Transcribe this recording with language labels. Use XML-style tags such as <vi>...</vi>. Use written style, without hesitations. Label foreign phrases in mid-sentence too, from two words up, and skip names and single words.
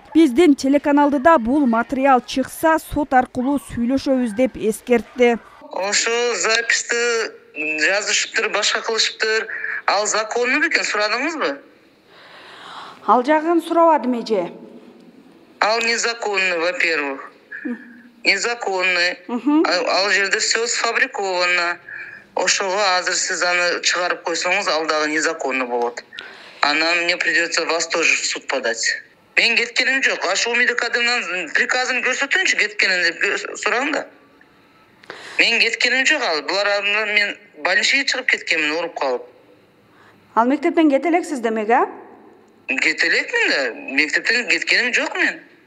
<ky>Биздин телеканалда бул материал чыкса, сот аркылуу сүйлөшөбүз деп эскертти. Ошо записти жазышыптыр, башка кылышыптыр. Ал законный бекен, сурадыңызбы? Ал жагын сурабадым эже.</ky> <ru>Ал незаконный, во-первых. Незаконный.</ru> <ky>Ал жерде</ky> <ru>все сфабриковано.</ru> <ky>Ошого азыр сиз аны чыгарып койсоңуз, ал дагы незаконный болот.</ky> <ru>Анан мне придется вас тоже в суд подать.</ru> <ky>Мен кеткеним жок. Ашу Умида Кадымовнун приказын көрсөтүңчү, кеткенин деп сурагын да. Мен кеткеним жок, ал булардан мен больницага чыгып кеткенмин, ооруп калып. Ал мектептен кете элексиз демек, а? Кете элекмин да, мектептен кеткеним жок мен.</ky>